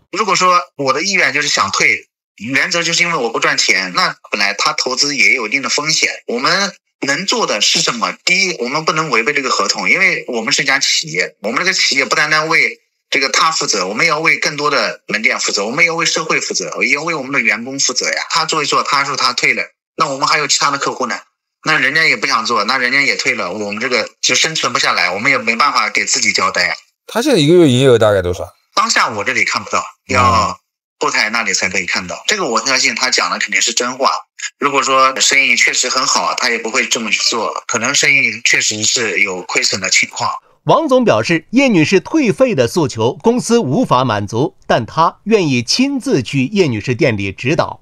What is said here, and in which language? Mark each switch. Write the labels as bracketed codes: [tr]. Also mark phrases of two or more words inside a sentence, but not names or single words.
[zh] 如果說我的意願就是想退，原則就是因為我不賺錢，那本來他投資也有一定的風險。我們能做的是什麼？第一，我們不能違背這個合同，因為我們是一家企業，我們這個企業不单單為這個他負責，我們要為更多的門店負責，我們要為社會負責，也要為我們的員工負責呀。他做一做，他說他退了，那我們還有其他的客戶呢，那人家也不想做，那人家也退了，我們這個就生存不下來，我們也沒辦法給自己交代呀。他現在一個月營業額大概多少？當下我這裡看不到，要後台那裡才可以看到。這個我相信他講的肯定是真話。如果說生意確實很好，他也不會這麼去做，可能生意確實是有虧損的情況。王總表示，葉女士退費的訴求公司無法滿足，但他願意親自去葉女士店裡指導。